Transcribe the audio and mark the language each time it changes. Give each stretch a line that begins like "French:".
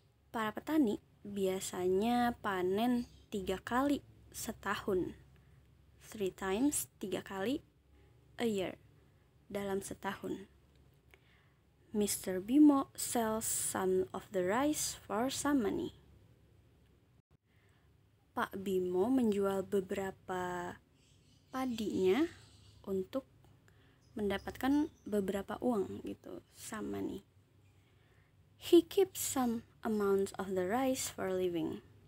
Indonesian: Para petani biasanya panen 3 kali setahun.
English: 3 times,
Indonesian: 3 kali,
English: a year,
Indonesian: dalam setahun. Mr.
English: Bimo sells some of the rice for some money.
Indonesian: Pak Bimo menjual beberapa padinya untuk mendapatkan beberapa uang gitu,
English: some money. He keeps some amounts of the rice for a living.